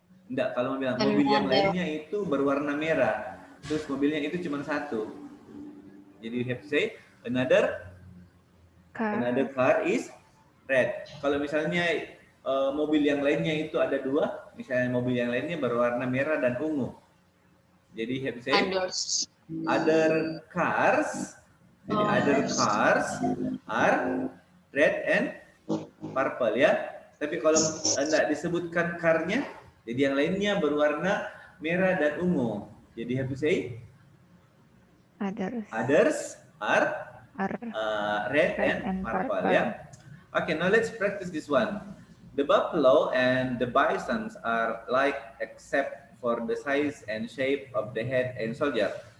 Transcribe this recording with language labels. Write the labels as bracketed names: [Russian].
[Indonesian] Enggak, kalau mau bilang mobil yang lainnya itu berwarna merah, terus mobilnya itu cuma 1, jadi [English] you have to say another car is red. [Indonesian] Kalau misalnya mobil yang lainnya itu ada 2, misalnya mobil yang lainnya berwarna merah dan ungu, jadi [English] you have to say other cars. [Indonesian] Jadi [English] other cars are red and purple ya. [Indonesian] Tapi kalau tidak disebutkan car-nya, jadi yang lainnya berwarna merah dan ungu. Jadi [English] have to say others are red and purple ya. Okay, now let's practice this one. The buffalo and the bisons are like except for the size and shape of the head and shoulder.